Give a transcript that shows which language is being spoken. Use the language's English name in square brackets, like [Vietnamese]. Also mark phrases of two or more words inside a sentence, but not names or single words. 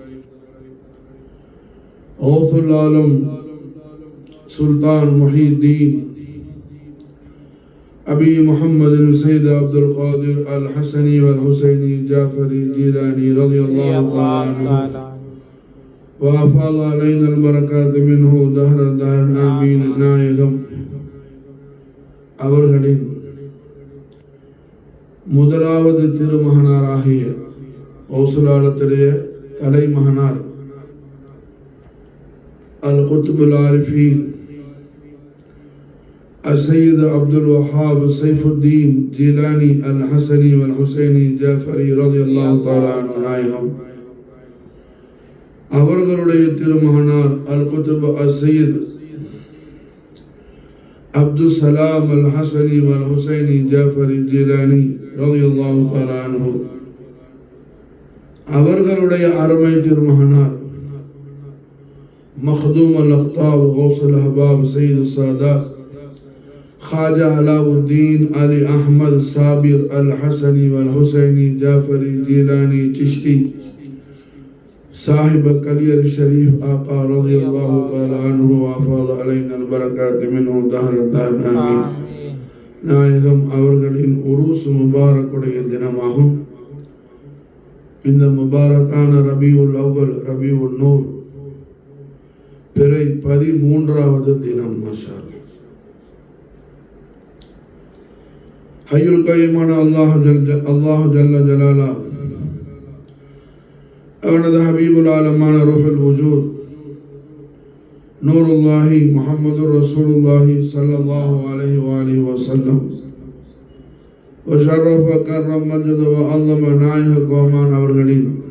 [Arabic] غوث العالم سلطان محي الدين أبي محمد سيد عبد القادر الحسني والحسيني جعفري جيلاني رضي الله تعالى عنه وأفاض علينا البركات منه دهر الدهر آمين. [Tamil] நாயகம் அவர்களின் முதலாவது திருமகனாராகிய கௌசுலாலத்துடைய தலைமகனார் [Arabic] القطب العارفين السيد عبد الوهاب سيف الدين جيلاني الحسني والحسيني جعفري رضي الله تعالى عنه [Tamil] நாயகம் அவர்களுடைய திருமகனார் [Arabic] القطب السيد عبد السلام الحسني والحسيني جعفري جيلاني رضي الله تعالى عنه [Tamil] அவர்களுடைய அருமை திருமகனார் [Arabic] مخدوم الأقطاب غوث الأحباب سيد السادات خواجہ علاؤالدین علی احمد صابر الحسنی والحسینی جعفری جیلانی چشتی صاحب کلیر شریف آقا رضی اللہ تعالی عنہ وافاض علینا البرکات منہ دہر الدہر آمین. [Tamil] நாயகம் அவர்களின் உருஸ் முபாரக்குடைய தினமாகும். இந்த முபாரக்கான ரபியுல் அவ்வல் ரபியுல் நூர் பிறை 13வது தினம். [Arabic] ما شاء الله. الحي القيوم الله جل جلاله அவனது حبيب العالم روح الوجود نور الله محمد رسول الله صلى الله عليه وآله وسلم وشرف كرم مجد وعلم [Tamil] நாயக கோமான் அவர்களின்